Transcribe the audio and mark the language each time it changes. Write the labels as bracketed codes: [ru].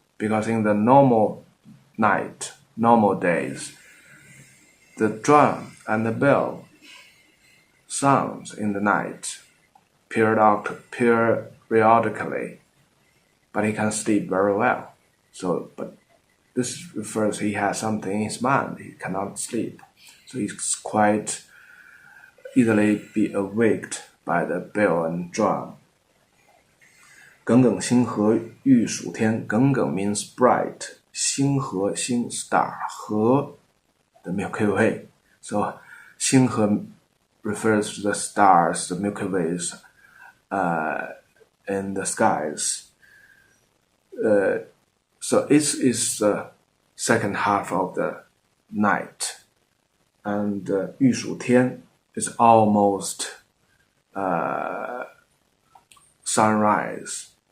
[en] Because in the normal night, normal days, the drum and the bell sounds in the night periodically, but he can sleep very well. So, but this refers he has something in his mind, he cannot sleep. So he's quite easily be awaked by the bell and drum. [zh] 耿耿星河欲曙天，耿耿 [en] means bright, [zh] 星河星 star, 河 [en] the Milky Way. So 星河 refers to the stars, the Milky Ways in the skies. So it is the second half of the night. And 欲曙天 is almost sunrise.